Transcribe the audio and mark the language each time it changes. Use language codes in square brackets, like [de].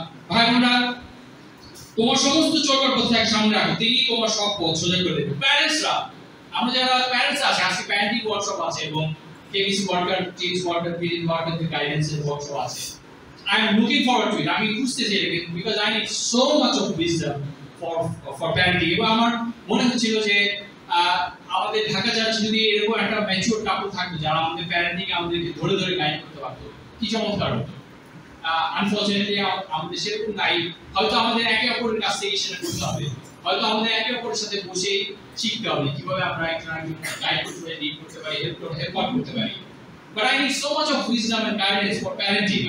[bn] ভাই বোনেরা, তোমার সমস্ত চলার পথে এক সামনে রাখো, তিনি তোমার সব পথ সোজা করে দেবেন। প্যারেন্টসরা, আমরা যারা প্যারেন্টস আছে, আজকে প্যারেন্টিং ওয়ার্কশপ আছে এবং KBC worker, teach worker, পিডিন worker গাইডেন্সের workshop আছে। [en] I am looking forward to it. [bn] আমি খুঁজতেছি এটা [en] because I need so much of wisdom for parenting. [bn] এবং আমার মনে হচ্ছিল যে আমাদের ঢাকা চার্চ যদি এরকম একটা ম্যাচিউর কাপল থাকতো যারা আমাদের প্যারেন্টিং আমাদেরকে ধরে ধরে গাইড করতে পারতো, কি চমৎকার হতো। আনফরচুনেটলি আমাদের সেরকম নাই। হয়তো আমাদের একে অপরের কাছ থেকে সেটা করতে হবে, হয়তো আমাদের একে অপরের সাথে বসে শিখতে হবে কিভাবে আমরা একজন গাইড করতে পারি, লিড করতে পারি, হেল্প করতে পারি। [en] But I need so much of wisdom and guidance for parenting.